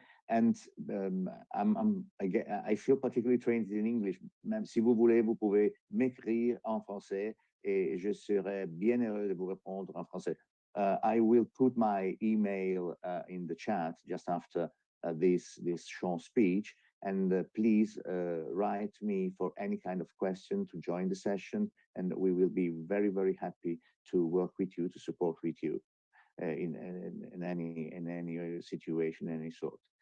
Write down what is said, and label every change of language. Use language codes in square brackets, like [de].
[en] And I feel particularly trained in English. [fr] Même si vous voulez, vous pouvez m'écrire en français, et je serai bien heureux de vous répondre en français. [en] I will put my email in the chat just after this short speech, and please write me for any kind of question to join the session, and we will be very, very happy to work with you, to support with you in any situation, any sort.